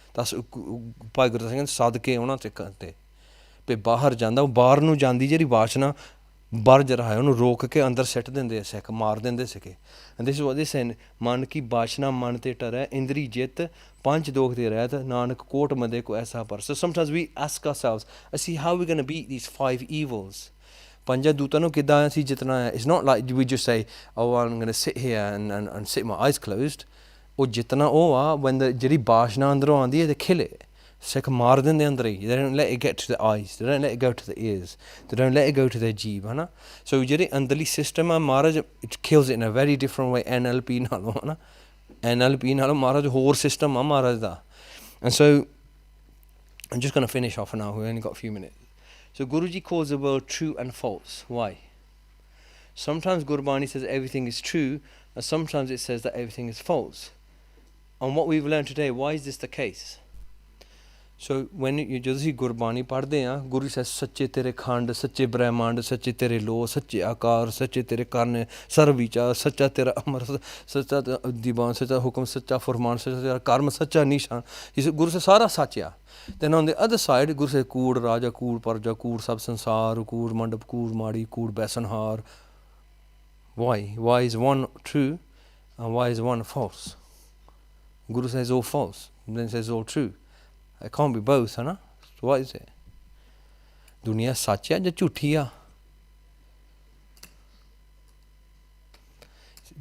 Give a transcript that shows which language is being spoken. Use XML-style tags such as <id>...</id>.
<pa>ਤਾਂ ਭਾਈ ਗੁਰਦਾਸ ਸਿੰਘ ਸਦਕੇ ਉਹਨਾਂ ਸਿੱਖਾਂ 'ਤੇ ਵੀ ਬਾਹਰ ਜਾਂਦਾ, ਉਹ ਬਾਹਰ ਨੂੰ ਜਾਂਦੀ ਜਿਹੜੀ ਬਾਸ਼ਨਾ ਬਰਜ ਰਹਾਇਆ, ਉਹਨੂੰ ਰੋਕ ਕੇ ਅੰਦਰ ਸਿੱਟ ਦਿੰਦੇ ਸਿੱਖ, ਮਾਰ ਦਿੰਦੇ ਸੀਗੇ.</pa> <en>And this is what they say,</en> <pa>ਮਨ ਕੀ ਬਾਸ਼ਨਾ ਮਨ ਤੇ ਟਰੈ, ਇੰਦਰੀ ਜਿੱਤ ਪੰਜ ਦੋਖ ਤੇ ਰਹਿਤ, ਨਾਨਕ ਕੋਟ ਮਦੇ ਕੋ ਐਸਾ ਪਰ.</pa> <en>So sometimes we ask ourselves, see how we're going to beat these 5 evils.</en> <pa>ਪੰਜਾਂ ਦੂਤਾਂ ਨੂੰ ਕਿੱਦਾਂ ਅਸੀਂ ਜਿੱਤਣਾ ਹੈ.</pa> <en>It's not like we just say, oh, I'm going to sit here and sit my eyes closed.</en> <pa>ਉਹ ਜਿੱਤਣਾ ਉਹ ਆ when ਜਿਹੜੀ ਬਾਸ਼ਨਾ ਅੰਦਰੋਂ ਆਉਂਦੀ ਹੈ,</pa> <en>they kill it.</en> <pa>ਸਿੱਖ ਮਾਰ ਦਿੰਦੇ ਅੰਦਰ ਹੀ.</pa> <en>They don't let it get to the eyes, they don't let it go to the ears, they don't let it go to their ਜੀਭ, So</en> <pa>ਜਿਹੜੇ ਅੰਦਰਲੀ ਸਿਸਟਮ ਆ ਮਹਾਰਾਜ,</pa> <en>it kills it in a very different way.</en> <pa>NLP ਨਾਲੋਂ, NLP ਨਾਲੋਂ ਮਹਾਰਾਜ ਹੋਰ system ਆ ਮਹਾਰਾਜ ਦਾ.</pa> <en>And so I'm just going to finish off now, we only got a few minutes. So Guruji calls the world true and false. Why? Sometimes Gurbani says everything is true, and sometimes it says that everything is false. And what we've learned today, why is this the case? So when</en> <pa>ਜਦੋਂ ਅਸੀਂ ਗੁਰਬਾਣੀ ਪੜ੍ਹਦੇ ਹਾਂ, ਗੁਰੂ ਸਾਹਿਬ ਸੱਚੇ ਤੇਰੇ ਖੰਡ, ਸੱਚੇ ਬ੍ਰਹਿਮੰਡ, ਸੱਚੇ ਤੇਰੇ ਲੋ, ਸੱਚੇ ਆਕਾਰ, ਸੱਚੇ ਤੇਰੇ ਕਰਨ, ਸਰਬ ਵਿਚਾਰ, ਸੱਚਾ ਤੇਰਾ ਅਮਰ, ਸੱਚਾ ਦੀਵਾਨ, ਸੱਚਾ ਹੁਕਮ, ਸੱਚਾ ਫਰਮਾਨ, ਸੱਚਾ ਤੇਰਾ ਕਰਮ, ਸੱਚਾ ਨਿਸ਼ਾਨ. ਗੁਰੂ ਸਾਹਿਬ ਸਾਰਾ ਸੱਚ ਆ.</pa> <en>Then on the other side,</en> <pa>Guru Sahib ਕੂੜ ਰਾਜਾ, ਕੂੜ ਪਰਜਾ, ਕੂੜ ਸਭ ਸੰਸਾਰ, ਕੂੜ ਮੰਡਪ, ਕੂੜ ਮਾੜੀ, ਕੂੜ ਬੈਸਨਹਾਰ.</pa> <en>Why? Why is one true and why is one false? Guru says all false, and then says all true. It can't be both, So what is it?</en> <pa>Dunya sach hai ya jhuthi hai?</pa>